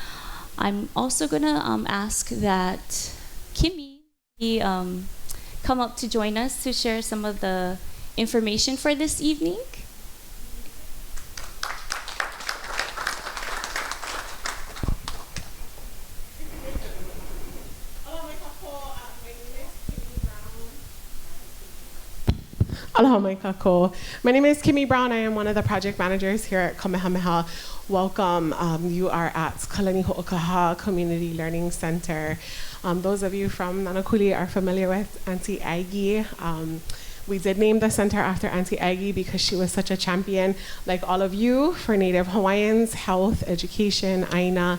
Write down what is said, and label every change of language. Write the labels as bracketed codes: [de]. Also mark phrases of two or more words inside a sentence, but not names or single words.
[en] I'm also gonna ask that Kimmy come up to join us to share some of the information for this evening. [haw] Aloha mai kākou. [en] My name is Kimmy Brown. I am one of the project managers here at Kamehameha. Welcome. You are at Kalanihoʻokahā Community Learning Center. Those of you from Nānākuli are familiar with Auntie Aggie. We did name the center after Auntie Aggie because she was such a champion, like all of you, for Native Hawaiians, health, education, aina.